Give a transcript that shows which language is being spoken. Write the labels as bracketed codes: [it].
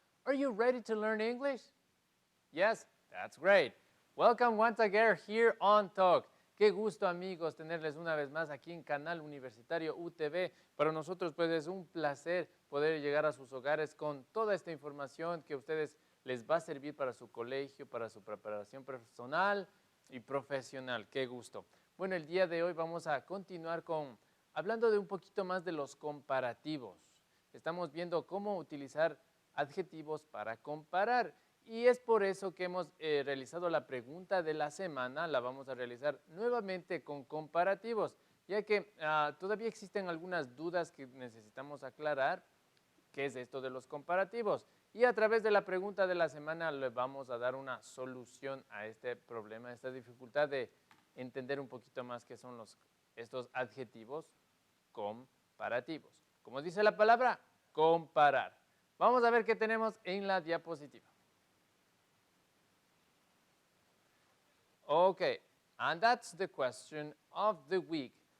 [en] Are you ready to learn English? Yes, that's great. Welcome once again here on Talk. [es] Qué gusto, amigos, tenerles una vez más aquí en Canal Universitario UTV. Para nosotros, pues, es un placer poder llegar a sus hogares con toda esta información que a ustedes les va a servir para su colegio, para su preparación personal y profesional. Qué gusto. Bueno, el día de hoy vamos a continuar hablando de un poquito más de los comparativos. Estamos viendo cómo utilizar adjetivos para comparar. Y es por eso que hemos realizado la pregunta de la semana. La vamos a realizar nuevamente con comparativos, ya que todavía existen algunas dudas que necesitamos aclarar. ¿Qué es esto de los comparativos? Y a través de la pregunta de la semana le vamos a dar una solución a este problema, a esta dificultad de entender un poquito más qué son estos adjetivos comparativos. Como dice la palabra, comparar. Vamos a ver qué tenemos en la diapositiva. [en] Okay, and that's the question of the week.